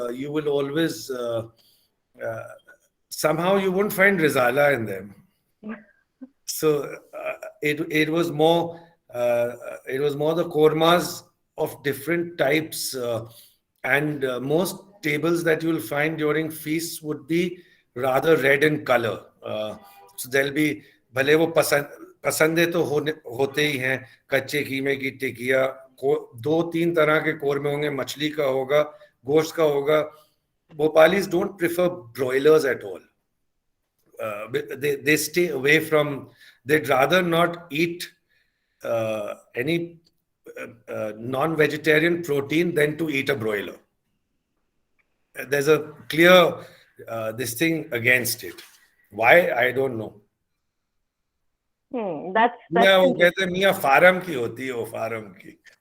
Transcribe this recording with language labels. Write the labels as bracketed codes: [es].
[en] You will always somehow you won't find rizala in them. So it was more the kormas of different types, and most tables that you will find during feasts would be rather red in color. So there'll be [hi] भले वो पसंदे तो होते ही हैं, कच्चे कीमे की टिकिया, 2-3 तरह के कोरमे होंगे, मछली का होगा, गोश्त का होगा. [en] Bhopalis don't prefer broilers at all. They stay away from. They'd rather not eat any non-vegetarian protein than to eat a broiler. There's a clear this thing against it. Why? I don't know. That's [hi] वो कहते हैं मियाँ farm की होती है वो farm की.